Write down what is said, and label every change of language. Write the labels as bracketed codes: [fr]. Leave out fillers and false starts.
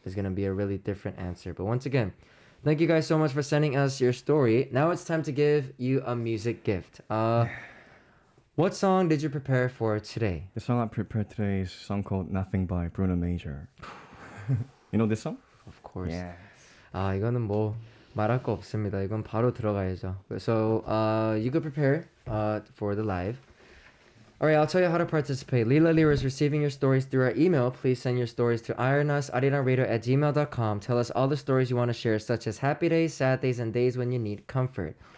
[en] It's gonna be a really different answer. But once again, thank you guys so much for sending us your story. Now it's time to give you a music gift. What song did you prepare for today? The song I prepared today is a song called Nothing by Bruno Major. You know this song? Of course. Yes. [ko] 이거는 뭐 말할 거 없습니다. 이건 바로 들어가야죠. [en] So you could prepare for the live. Alright, I'll tell you how to participate. Lila Lira is receiving your stories through our email. Please send your stories to arirang@gmail.com. Tell us all the stories you want to share, such as happy days, sad days, and days when you need comfort.